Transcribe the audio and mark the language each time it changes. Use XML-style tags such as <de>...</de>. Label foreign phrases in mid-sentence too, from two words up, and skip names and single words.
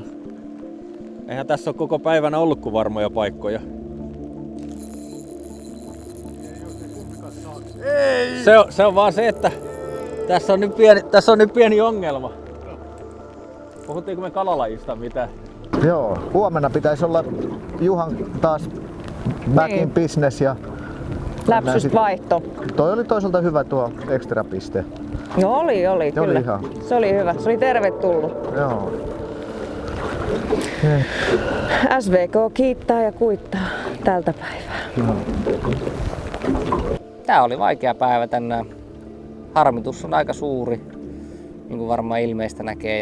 <fi>Eihän tässä ole koko päivänä ollut kuin varmoja paikkoja. Se on vaan se, että tässä on nyt pieni ongelma. Puhuttiinko me kalalajista mitään? Joo, huomenna pitäisi olla Juhan taas</fi> <en>back in business</en> <fi>ja Läpsystä vaihto. Toi oli toisaalta hyvä tuo extra piste. No oli kyllä. Ihan. Se oli hyvä, se oli tervetullut. Joo. SVK kiittää ja kuittaa tältä päivää. Tää oli vaikea päivä tänään. Harmitus on aika suuri, niin kuin varmaan ilmeistä näkee.</fi>